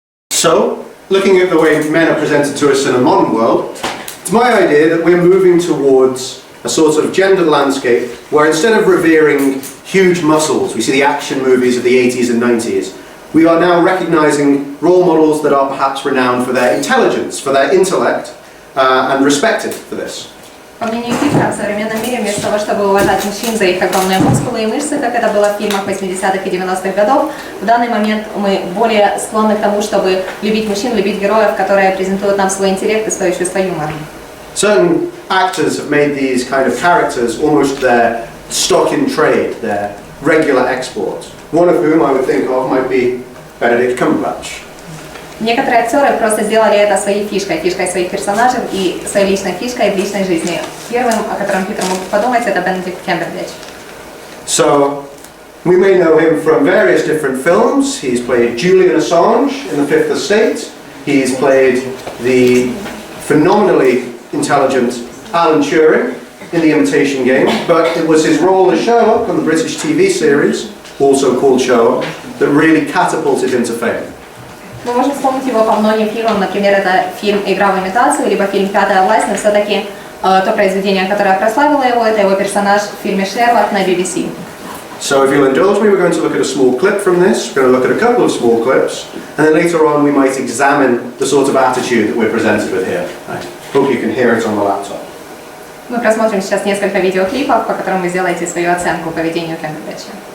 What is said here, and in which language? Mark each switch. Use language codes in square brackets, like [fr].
[en] So, looking at the way men are presented to us in a modern world, it's my idea that we're moving towards a sort of gendered landscape where instead of revering huge muscles, we see the action movies of the 80s and 90s, we are now recognizing role models that are perhaps renowned for their intelligence, for their intellect, and respected for this. [ru] По мнению Питера, в современном мире вместо того, чтобы уважать мужчин за их огромные мускулы и мышцы, как это было в фильмах 80-х и 90-х годов, в данный момент мы более склонны к тому, чтобы любить мужчин, любить героев, которые презентуют нам свой интеллект и свое чувство юмора. [en] Certain actors have made these kind of characters almost their stock in trade, their regular export. One of whom I would think of might be Benedict Cumberbatch. [ru] Некоторые актеры просто сделали это своей фишкой своих персонажей и своей личной фишкой в личной жизни. Первым, о котором Питер мог подумать, это Бенедикт Камбербэтч. [en] So, we may know him from various different films. He's played Julian Assange in The Fifth Estate. He's played the phenomenally intelligent Alan Turing in The Imitation Game. But it was his role as Sherlock on the British TV series, also called Sherlock, that really catapulted him to fame. [ru] Мы можем вспомнить его по многим фильмам, например, это фильм «Игра в имитацию», либо фильм «Пятая власть», но все-таки то произведение, которое прославило его, это его персонаж в фильме «Шерлок» на BBC. [en] So if you'll indulge me, we're going to look at a small clip from this, we're going to look at a couple of small clips, and then later on we might examine the sort of attitude that we're presented with here. I hope you can hear it on the laptop. [ru] Мы просмотрим сейчас несколько видеоклипов, по которым вы сделаете свою оценку поведению Камбербэтча.